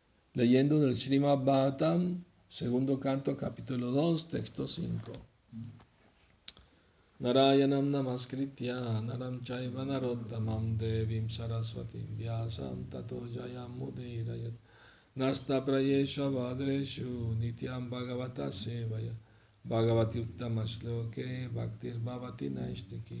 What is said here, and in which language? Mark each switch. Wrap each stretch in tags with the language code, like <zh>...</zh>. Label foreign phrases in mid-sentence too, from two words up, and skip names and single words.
<es>Leyendo del Srimad Bhagavatam, segundo canto, capítulo 2, texto 5.</es> <sa>Narayanam namaskritya naram chaiva narottamam devim saraswatim vyasam tato jayam mudirayat nasta prayesha vadreshu nityam bhagavata sevaya bhagavati uttamasloke bhaktir bhavati naistiki.</sa>